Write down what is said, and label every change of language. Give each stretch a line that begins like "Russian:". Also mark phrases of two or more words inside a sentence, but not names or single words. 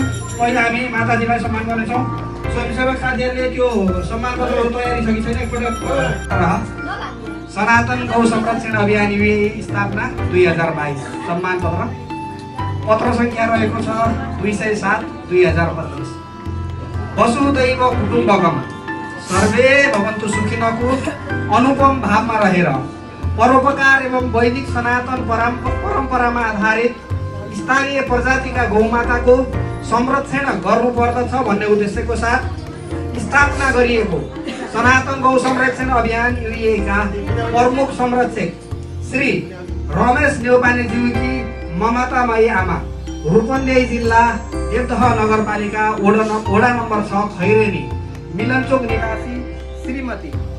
Nepali: पहिला हामी माताजीलाई सम्मान गर्नेछौँ। स्वयंसेवक साथीहरूले त्यो सम्मान पत्रहरू तयारी छ कि छैन एकपल्ट सनातन गौ संरक्षण अभियान युए स्थापना 2022 सम्मान पत्र सङ्ख्या रहेको छ 207/2025।
Sanskrit: वसुदैव कुटुम्बकम सर्वे भवन्तु
Nepali: सुखिनको अनुपम भावमा रहेर परोपकार एवं वैदिक सनातन परम्परामा आधारित स्थानीय प्रजातिका गौमाताको संरक्षण गर्नुपर्दछ भन्ने उद्देश्यको साथ स्थापना गरिएको सनातन गौ संरक्षण अभियान युएका प्रमुख संरक्षक श्री रमेश न्यौपानेज्यूकी ममतामयी आमा, रूपन्देही जिल्ला देवदह नगरपालिका वडा नम्बर 6 खैरेनी मिलनचोक निवासी श्रीमती